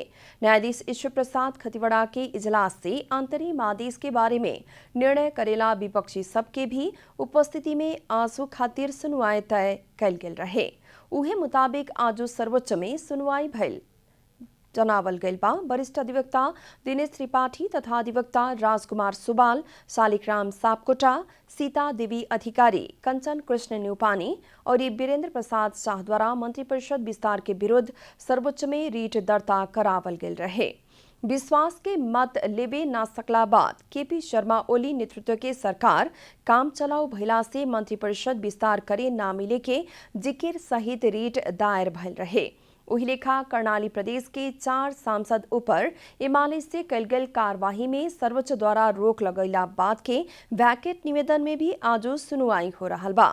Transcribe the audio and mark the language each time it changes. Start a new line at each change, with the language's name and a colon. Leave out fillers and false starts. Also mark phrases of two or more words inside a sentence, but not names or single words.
Bhojpuri: न्यायाधीश ईश्वर प्रसाद खतिवड़ा के इजलास से अंतरिम आदेश के बारे में निर्णय करेला विपक्षी सबके भी उपस्थिति में आजू खातिर सुनवाई तय कल गेल रहे। उहे मुताबिक आजू सर्वोच्च में सुनवाई भइल जनावल गइल बा। वरिष्ठ अधिवक्ता दिनेश त्रिपाठी तथा अधिवक्ता राजकुमार सुबाल, शालिग्राम सापकोटा, सीता देवी अधिकारी, कंचन कृष्ण न्यूपानी और वीरेंद्र प्रसाद शाह द्वारा मंत्रिपरिषद विस्तार के विरुद्ध सर्वोच्च में रीट दर्ता करावल गेल रहे। विश्वास के मत लेबे ना सकला बाद KP शर्मा ओली नेतृत्व के सरकार काम चलाऊ भइला से मंत्रिपरिषद विस्तार करे ना मिले के जिकिर सहित रीट दायर भइल रहे। वही लेखा कर्णाली प्रदेश के 4 सांसद ऊपर एमाले से कल गई कार्यवाही में सर्वोच्च द्वारा रोक लगैला बाद के वैकेट निवेदन में भी आज सुनवाई हो रहा बा।